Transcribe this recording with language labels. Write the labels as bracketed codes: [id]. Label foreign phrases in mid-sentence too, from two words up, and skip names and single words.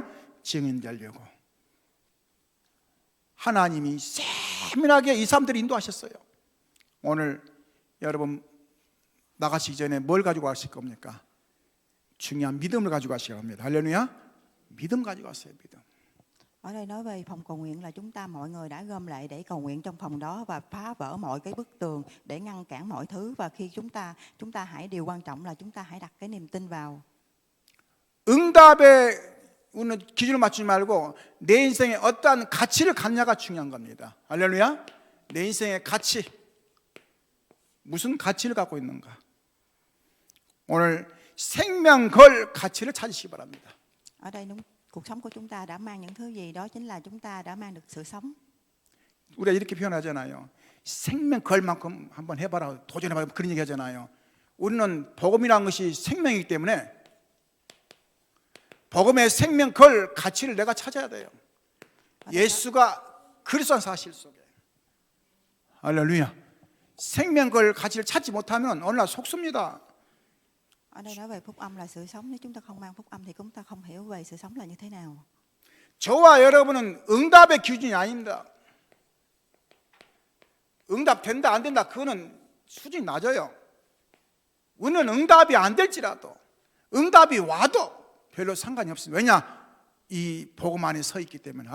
[ko] 증인 되려고. 하나님이 세밀하게 이 사람들을 인도하셨어요. 오늘 여러분 나가시기 전에 뭘 가지고 가실 겁니까? 중요한 믿음을 가지고 가셔야 합니다. 할렐루야. 믿음 가지고 가세요. 믿음. [vi] Ở đây nói về phòng cầu nguyện là chúng ta mọi người đã gom lại để cầu nguyện trong phòng đó và phá vỡ mọi cái bức tường để ngăn cản mọi thứ. Và khi chúng ta hãy, điều quan trọng là chúng ta hãy đặt cái niềm tin vào. [ko] 응답에 우리는 기준을 맞추지 말고 내 인생에 어떠한 가치를 갖냐가 중요한 겁니다. 할렐루야. 내 인생의 가치, 무슨 가치를 갖고 있는가. 오늘 생명 걸 가치를 찾으시기 바랍니다. [vi] Ở đây đúng, cuộc sống của chúng ta đã mang những thứ gì, đó chính là chúng ta đã mang được sự sống. [ko] 우리가 이렇게 표현하잖아요. 생명 걸 만큼 한번 해봐라, 도전해봐라, 그런 얘기 하잖아요. 우리는 복음이라는 것이 생명이기 때문에 복음의 생명 걸 가치를 내가 찾아야 돼요. 예수가 그리스도한 사실 속에. 할렐루야. 생명 걸 가치를 찾지 못하면 어느 날 속습니다. [vi] Ở đây nói về phúc âm là sự sống. Nếu chúng ta không mang phúc âm thì chúng ta không hiểu về sự sống là như thế nào. [ko] 저와 여러분은 응답의 기준이 아닙니다. 응답 된다 안 된다 그거는 수준이 낮아요. 우리는 응답이 안 될지라도 응답이 와도 별로 상관이 없습니다. 왜냐? 이 복음 안에 서 있기 때문에.